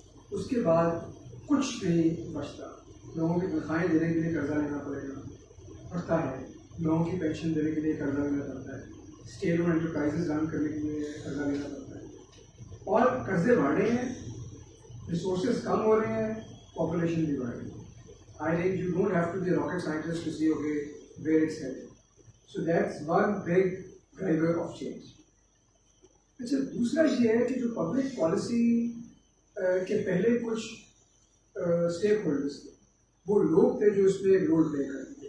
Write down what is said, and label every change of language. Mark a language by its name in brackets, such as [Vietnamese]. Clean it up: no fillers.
[Urdu] اس کے بعد کچھ نہیں بچتا. لوگوں کی تنخواہیں دینے کے لیے قرضہ لینا پڑتا ہے, لوگوں کی پینشن دینے کے لیے قرضہ لینا پڑتا ہے, اسٹیٹ اور انٹرپرائزز رن کرنے کے لیے قرضہ لینا پڑتا ہے, اور قرضے بڑھ رہے ہیں, ریسورسز کم ہو رہے ہیں, population بھی بڑھ رہی ہے. [English] I think you don't have to be a rocket scientist to see okay where it's headed. So that's one big driver of change. [Urdu] اچھا, دوسرا یہ ہے کہ جو پبلک پالیسی کے پہلے کچھ اسٹیک ہولڈرس تھے, وہ لوگ تھے جو اس میں ایک رول پلے کرتے تھے.